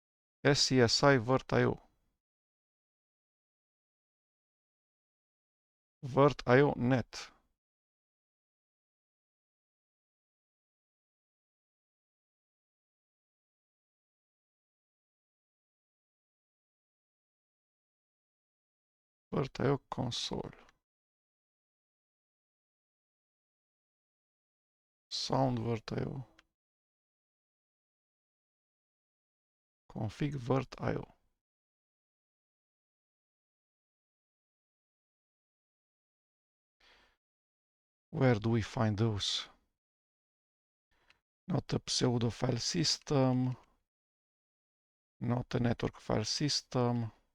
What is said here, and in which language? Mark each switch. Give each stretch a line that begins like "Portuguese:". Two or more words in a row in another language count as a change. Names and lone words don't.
English: SCSI virt.io. vert.io net. Vert.io console. Sound vert.io. Config vert.io. Where do we find those? Not a pseudo file system. Not a network file system.